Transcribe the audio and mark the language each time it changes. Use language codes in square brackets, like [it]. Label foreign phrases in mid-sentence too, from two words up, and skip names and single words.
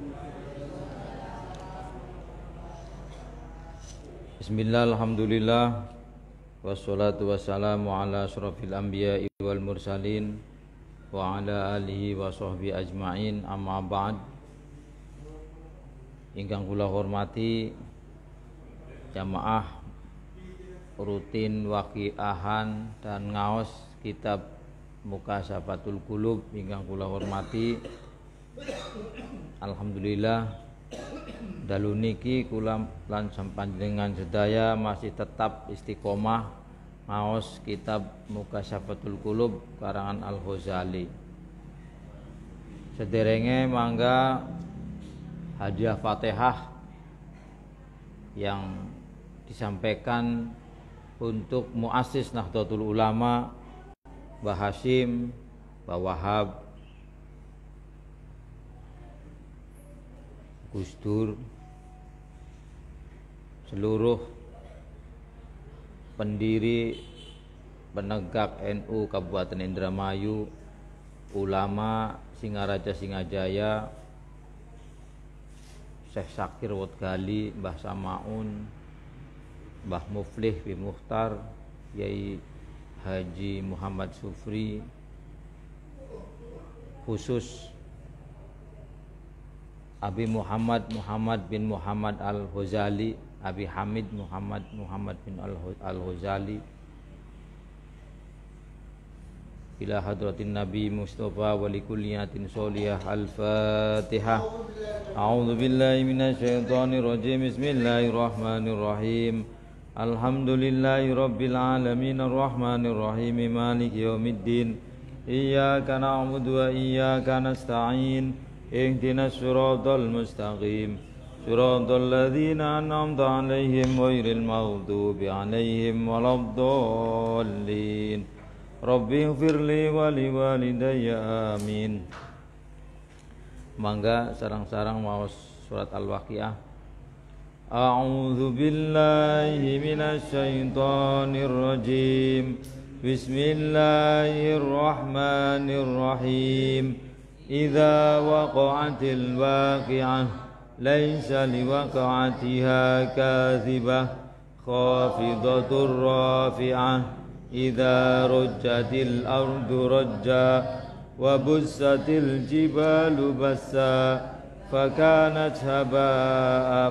[ar] بسم الله، الحمد لله، والصلاة والسلام على أشرف الأنبياء والمرسلين وعلى آله وصحبه أجمعين، أما بعد. [jv] Ingkang kula hormati jamaah rutin waqiahan dan ngaos kitab Mukashafatul Qulub ingkang kula hormati. Alhamdulillah dalu niki kula lan panjenengan sedaya masih tetap istiqomah ngaos kitab Mukashafatul Qulub karangan Al-Ghazali. Sederenge mangga [id] hadiah Fatihah yang disampaikan untuk muassis Nahdlatul Ulama Mbah Hasyim, Mbah Wahab, Gus Dur, seluruh pendiri penegak NU Kabupaten Indramayu, ulama Singaraja Singajaya, Syekh Syakir Wodgali, Mbah Samaun, Mbah Muflih bin Mukhtar, Yai Haji Muhammad Sufri, khusus Abi Muhammad bin Muhammad Al-Ghazali, Abi Hamid Muhammad bin Al-Ghazali, [ar] إلى حضرة النبي المصطفى ولكلية الصالحة. Al-Fatihah. أعوذ بالله من الشيطان الرجيم. بسم الله الرحمن الرحيم. الحمد لله رب العالمين الرحمن الرحيم مالك يوم الدين. إياك نعبد وإياك نستعين. اهدنا الصراط المستقيم. صراط الذين أنعمت عليهم غير المغضوب عليهم ولا الضالين. رب اغفر لي ولوالدي آمين. [jv] Mangga sarang-sarang maos surat Al-Waqiah. [ar] أعوذ بالله من الشيطان الرجيم. Bismillahirrahmanirrahim. إذا وقعت الواقعة ليس لوقعتها كاذبة خافضة رافعة. إذا رجت الأرض رجا وبست الجبال بسا فكانت هباء